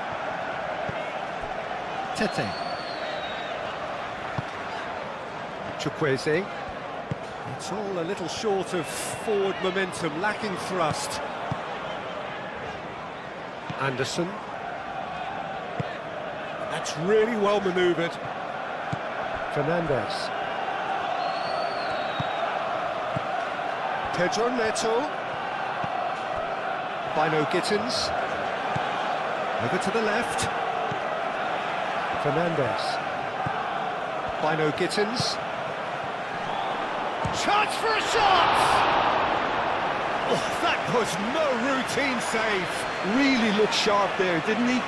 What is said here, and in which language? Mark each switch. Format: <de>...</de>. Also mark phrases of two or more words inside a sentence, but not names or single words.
<en>Tete. Chukwueze. It's all a little short of forward momentum, lacking thrust. Anderson. That's really well manoeuvred. Fernandez. Pedro Neto. Bino Gittins. Over to the left. Fernandez. Bino Gittins. Chance for a shot! Oh, that was no routine save. Really looked sharp there, didn't he?</en>